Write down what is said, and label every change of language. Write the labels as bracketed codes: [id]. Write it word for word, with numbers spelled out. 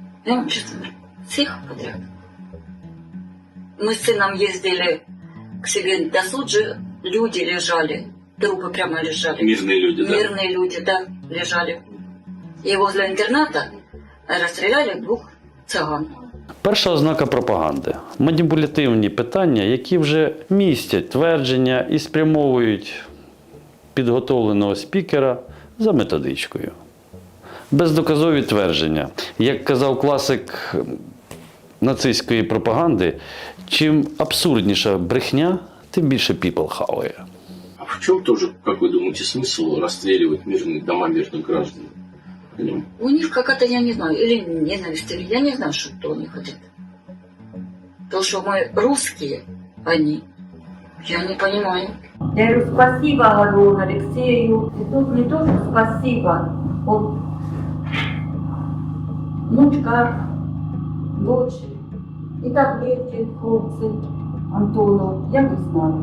[ru] Я вам честно говорю, всех подряд. Мы с сыном ездили... К себе до Суджи люди лежали, трупы прямо лежали. Мирные люди, да? Мирные люди, да, лежали. И возле интерната расстреляли двух цыган. [uk] Перша ознака пропаганди – маніпулятивні питання, які вже містять твердження і спрямовують підготовленого спікера за методичкою. Бездоказові твердження. Як казав класик нацистської пропаганди, чим абсурдніша брехня, тим більше піпл хаває. А в чому тоже, як ви думаєте, смисл розстрілювати мирні дома мирних граждан? [ru] У них какая-то, я не знаю, или ненависть, или я не знаю, что они хотят. То, что мы русские, они, я не понимаю. Я говорю, спасибо, говорю, Алексею. И тут не то, что спасибо. Он внучка, дочь, и таблетки, хлопцы, Антону, я не знаю.